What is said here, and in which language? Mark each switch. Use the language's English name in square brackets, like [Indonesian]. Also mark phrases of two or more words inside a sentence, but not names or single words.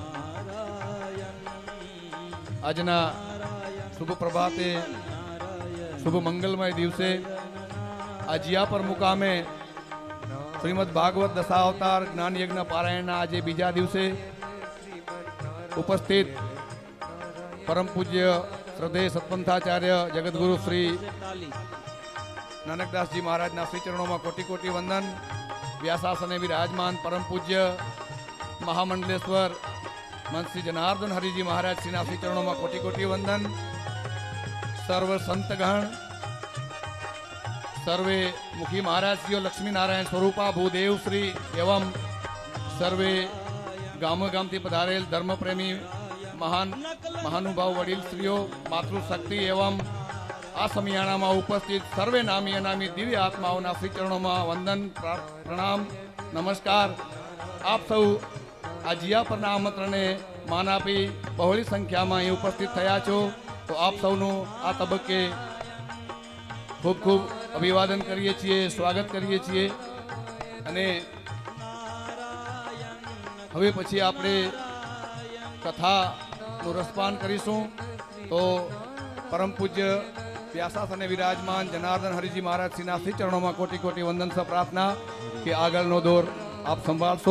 [Gujarati] આજના શુભ પ્રભાતે શુભ મંગલમય દિવસે આ જીયાપર મુકામે શ્રીમદ ભાગવત દશાવતાર જ્ઞાન યજ્ઞ પારાયણના આજે બીજા દિવસે ઉપસ્થિત પરમ પૂજ્ય શ્રદ્ધેય સત્પંથાચાર્ય જગતગુરુ શ્રી નાનકદાસજી મહારાજના શ્રી ચરણોમાં કોટી કોટી વંદન. વ્યાસાસને વિરાજમાન પરમ પૂજ્ય મહામંડલેશ્વર મંત શ્રી જનાર્દન હરિજી મહારાજ શ્રીના શ્રી ચરણોમાં કોટી કોટી વંદન. સર્વ સંતગણ, સર્વે મુખી મહારાજ શ્રી લક્ષ્મી નારાયણ સ્વરૂપા ભૂદેવ શ્રી એવં સર્વે ગામ ગામ થી પધારેલ ધર્મપ્રેમી મહાન મહાનુભાવ વડીલ શ્રીઓ, માતૃશક્તિ એવં આ સમિયાણા માં ઉપસ્થિત સર્વે નામી અનામી દિવ્ય આત્માઓ શ્રી ચરણો માં વંદન પ્રણામ નમસ્કાર. આપ સબ આ જિયાપરના આમંત્રણે માન આપી બહોળી સંખ્યા માં ઉપસ્થિત થયા છો, તો આપ સબનું આ તબક્કે ખૂબ ખૂબ અભિવાદન કરીએ છીએ, સ્વાગત કરીએ છીએ. અને હવે પછી આપણે કથાનું રસપાન કરીશું. તો પરમ પૂજ્ય વ્યાસાસને વિરાજમાન જનાર્દન હરિજી મહારાજ શ્રીના શ્રી ચરણોમાં કોટી કોટી વંદન સ પ્રાર્થના કે આગળનો દોર આપ સંભાળશો.